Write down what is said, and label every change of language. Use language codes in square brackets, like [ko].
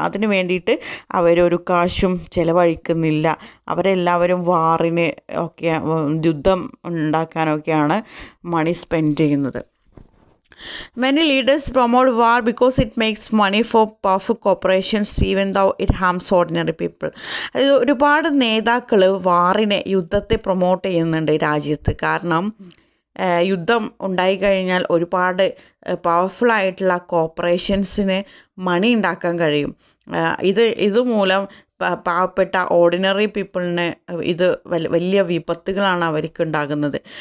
[ml] അതിന് വേണ്ടിയിട്ട് അവരൊരു കാശും ചിലവഴിക്കുന്നില്ല. അവരെല്ലാവരും വാറിന് ഒക്കെ, യുദ്ധം ഉണ്ടാക്കാനൊക്കെയാണ് മണി സ്പെൻഡ് ചെയ്യുന്നത്. [en] Many leaders promote war because it makes money for powerful corporations even though it harms ordinary people. [ml] അതായത് ഒരുപാട് നേതാക്കൾ വാറിനെ, യുദ്ധത്തെ പ്രൊമോട്ട് ചെയ്യുന്നുണ്ട് രാജ്യത്ത്. കാരണം യുദ്ധം ഉണ്ടായിക്കഴിഞ്ഞാൽ ഒരുപാട് പവർഫുള്ളായിട്ടുള്ള കോർപ്പറേഷൻസിന് മണി ഉണ്ടാക്കാൻ കഴിയും. ഇതുമൂലം പാവപ്പെട്ട ഓർഡിനറി പീപ്പിളിന് ഇത് വലിയ വിപത്തുകളാണ് അവർക്ക് ഉണ്ടാകുന്നത്.